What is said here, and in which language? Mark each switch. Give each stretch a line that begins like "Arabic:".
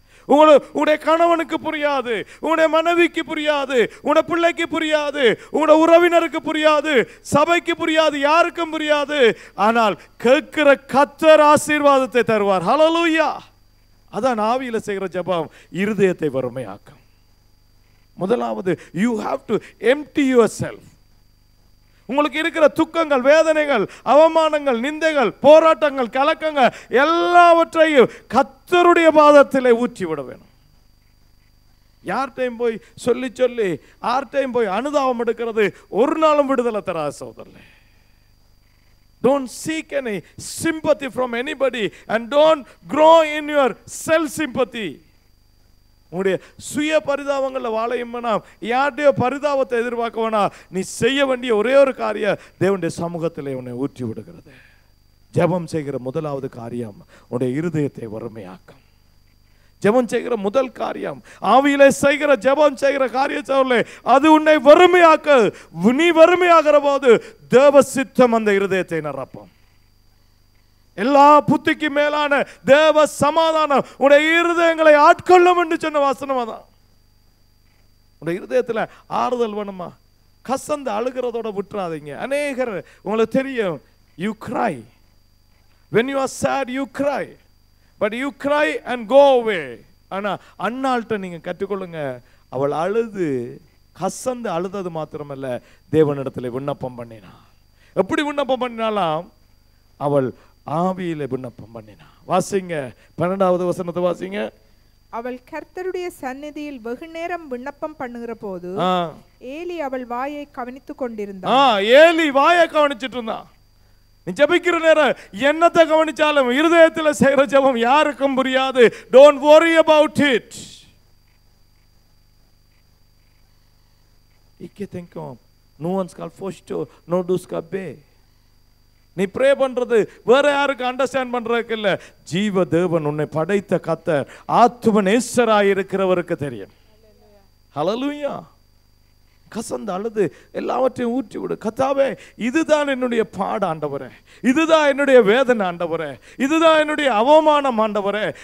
Tamil: உங்களுடைய கணவனுக்கு புரியாது, உங்களுடைய மனைவிக்கு புரியாது, உங்களுடைய பிள்ளைக்கு புரியாது, உங்களுடைய உறவினருக்கு புரியாது, சபைக்கு புரியாது, யாருக்கும் புரியாது. ஆனால் கேட்கிற கர்த்தர் ஆசீர்வாதத்தை தருவார். ஹல்லேலூயா. அதான் ஆவியில செய்கிற ஜெபம் இருதயத்தை வறுமையாக்கும். முதலாவது,
English: you have to empty yourself.
Tamil: உங்களுக்கு இருக்கிற துக்கங்கள், வேதனைகள், அவமானங்கள், நிந்தைகள், போராட்டங்கள், கலக்கங்கள் எல்லாவற்றையும் கர்த்தருடைய பாதத்திலே ஊற்றி விட வேணும். யார்கிட்டையும் போய் சொல்லி யார்கிட்டையும் போய் அனுதாபம் எடுக்கிறது ஒரு நாளும் விடுதலை தராது சகோதரர்களே.
English: Don't seek any sympathy from anybody and don't grow in your self sympathy.
Tamil: உங்களுடைய சுய பரிதாபங்களில் வாழையும் வேணாம், யாருடைய பரிதாபத்தை எதிர்பார்க்க வேணாம். நீ செய்ய வேண்டிய ஒரே ஒரு காரியம் தேவனுடைய சமூகத்தில் உன்னை ஊற்றி விடுகிறது. ஜெபம் செய்கிற முதலாவது காரியம் உன்னுடைய இருதயத்தை வறுமையாக்கும். ஜெபம் செய்கிற முதல் காரியம், ஆவியிலே செய்கிற ஜெபம் செய்கிற காரியத்தை அது உன்னை வறுமையாக்க. நீ வறுமையாகிற போது தேவ சித்தம் அந்த இருதயத்தை நிரப்பும். எல்லா புத்திக்கு மேலான தேவ சமாதானம் உடைய இருதயங்களை ஆட்கொள்ளும் என்று சொன்ன வசனம் அதான். உடைய இருதயத்தில் ஆறுதல் வேணுமா? கசந்து அழுகிறதோட விட்டுறாதீங்க. அநேகர் உங்களுக்கு தெரியும்,
English: you cry when you are sad, you cry, but you cry and go away.
Tamil: ஆனா அன்னாள்கிட்ட நீங்க கற்றுக்கொள்ளுங்க, அவள் அழுது கசந்து அழுதது மாத்திரமல்ல, தேவனிடத்தில் விண்ணப்பம் பண்ணினா. எப்படி விண்ணப்பம் பண்ணினாலாம்? அவள் ஆவியிலே விண்ணப்பம் பண்ணினா. வாசிங்க 12வது வசனத்தை வாசிங்க. அவள் கர்த்தருடைய சந்நிதியில் வெகு நேரம் விண்ணப்பம் பண்ணுகிற போது ஏலி அவள் வாயை கவனித்துக் கொண்டிருந்தான். ஏலி வாயை கவனிச்சிட்டு இருந்தான். நீ ஜெபிக்கிற நேரம் என்னத்தை கவனிச்சாலும் இருதயத்தில் செய்கிற ஜெபம் யாருக்கும் புரியாது.
English: Don't worry about it. இக்கே தெங்கும் no one skal forstå no du skal be.
Tamil: நீ ப்ரே பண்றது வேற யாருக்கு அண்டர்ஸ்டாண்ட் பண்றதுக்கு இல்ல, ஜீவ தேவன் உன்னை படைத்த கர்த்தர் ஆத்தும நேசராய் இருக்கிறவருக்கு தெரியும். ஹல்லேலூயா. கசந்து அழுது எல்லாவற்றையும் ஊற்றி விடு. கர்த்தாவே, இதுதான் என்னுடைய பாடு ஆண்டவரே, இதுதான் என்னுடைய வேதனை ஆண்டவரே, இதுதான் என்னுடைய அவமானம் ஆண்டவரே.